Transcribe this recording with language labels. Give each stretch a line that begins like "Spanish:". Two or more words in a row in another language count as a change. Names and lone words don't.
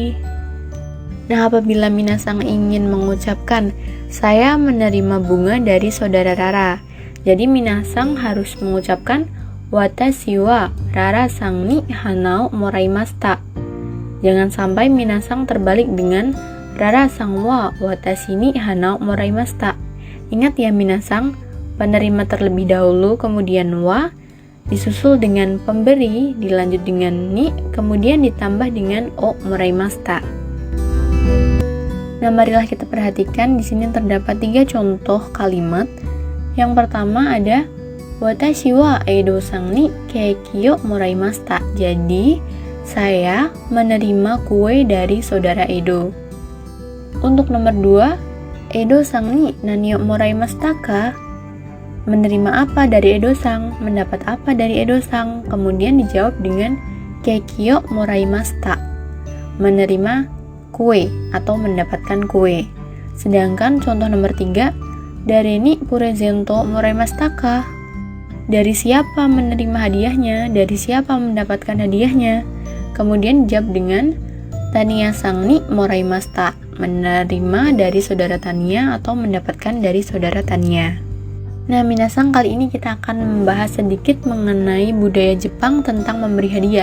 Indonesian: Nah, apabila minasang ingin mengucapkan saya menerima bunga dari saudara Rara, jadi minasang harus mengucapkan
Japanese: 私はRaraさんに花をもらいました.
Indonesian: Jangan sampai minasang terbalik dengan
Japanese: Raraさんは私に花をもらいました.
Indonesian: Ingat ya minasang, penerima terlebih dahulu, kemudian wa, disusul dengan pemberi, dilanjut dengan ni, kemudian ditambah dengan
Japanese: をもらいました.
Indonesian: Nah, marilah kita perhatikan di sini terdapat 3 contoh kalimat. Yang pertama ada
Japanese: 私はEdoさんにケーキをもらいました.
Indonesian: Jadi, saya menerima kue dari saudara Edo. Untuk nomor 2,
Japanese: Edoさんに何をもらいましたか?
Indonesian: Menerima apa dari Edo sang? Mendapat apa dari Edo sang? Kemudian dijawab dengan
Japanese: ケーキをもらいました.
Indonesian: Menerima kue atau mendapatkan kue. Sedangkan contoh nomor 3,
Japanese: 誰にプレゼントもらいましたか?
Indonesian: Dari siapa menerima hadiahnya? Dari siapa mendapatkan hadiahnya? Kemudian dijawab dengan
Japanese: Taniaさんにもらいました.
Indonesian: Menerima dari saudara Tania atau mendapatkan dari saudara Tania. Nah, minasang, kali ini kita akan membahas sedikit mengenai budaya Jepang tentang memberi hadiah.